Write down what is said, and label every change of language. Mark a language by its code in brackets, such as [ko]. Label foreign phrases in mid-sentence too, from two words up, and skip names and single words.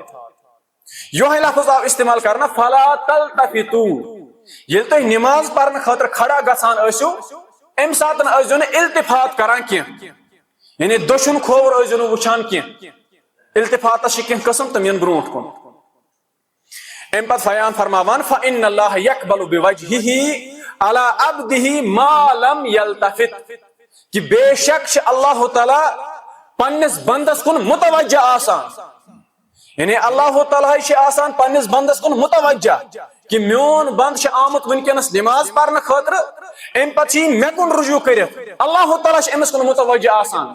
[ks] یہوے لفظ آو استعمال کرنہٕ [ar] فلا تلتفتوا. [ks] ییٚلہِ تُہۍ نماز پرنہٕ خٲطرٕ کھڑا گژھان ٲسِو امہِ ساتن ٲسۍزیو نہٕ التفات کران کینٛہہ یعنی دٔچھُن کھووُر ٲسۍزیو نہٕ وٕچھان کینٛہہ. التفاتس چھِ کینٛہہ قٕسم تِم یِن برونٛٹھ کُن. امہِ پتہٕ بیان فرماوان [ar] فإن الله يقبل بوجهه على عبده ما لم يلتفت. [ks] کہ بے شک چھِ اللہ تعالیٰ پننس بندس کُن متوجہ آسان. یعنی اللہ تعالیٰ چھِ آسان پننس بندس کُن متوجہ کہ میون بند چھُ آمُت ونکیٚنس نماز پرنہٕ خٲطرٕ امہِ پتہٕ چھِ یہِ مےٚ کُن رجوع کٔرِتھ اللہ تعالیٰ چھُ أمِس کُن متوجہ آسان.